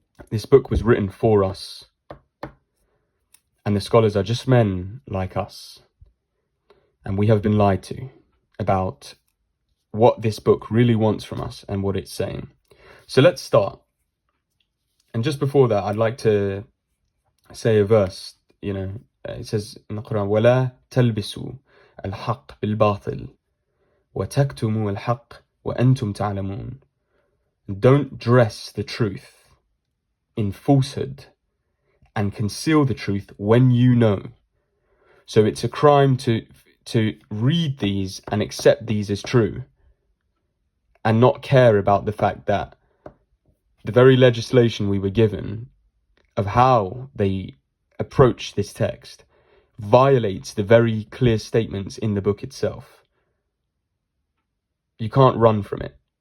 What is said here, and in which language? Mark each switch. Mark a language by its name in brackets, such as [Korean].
[English] This book was written for us, and the scholars are just men like us. And we have been lied to about what this book really wants from us and what it's saying. So let's start. And just before that, I'd like to say a verse. It says in the Qur'an, [Arabic] وَلَا تَلْبِسُوا الْحَقِّ بِالْبَاطِلِ وَتَكْتُمُوا الْحَقِّ وَأَنْتُمْ تَعْلَمُونَ. [English] Don't dress the truth in falsehood and conceal the truth when you know. So it's a crime to read these and accept these as true and not care about the fact that the very legislation we were given of how they approach this text violates the very clear statements in the book itself. You can't run from it.